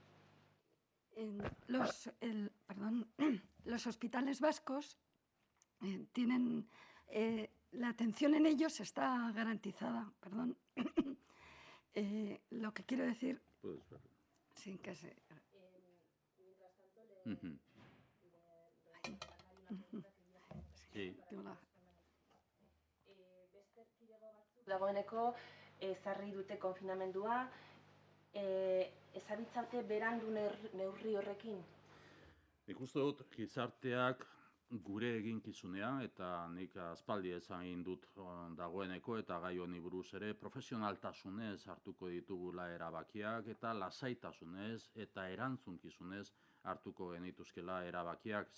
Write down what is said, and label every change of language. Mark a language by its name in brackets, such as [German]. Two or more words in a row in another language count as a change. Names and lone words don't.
[Spanish] Los hospitales vascos tienen la atención en ellos está garantizada. Lo que quiero decir. Puedes verlo. Sí, que se. Mientras tanto, Sí. [Basque] Beste erkidego batzuk dagoeneko ezarri dute konfinamendua, ezabitzate berandu neurri horrekin? Nik uste dut gizarteak gure eginkizunean, eta nik aspaldi esan egin dut dagoeneko eta gai honi buruz ere, profesionaltasunez hartuko ditugula erabakiak eta lasaitasunez eta erantzunkizunez hartuko genituzkela erabakiak.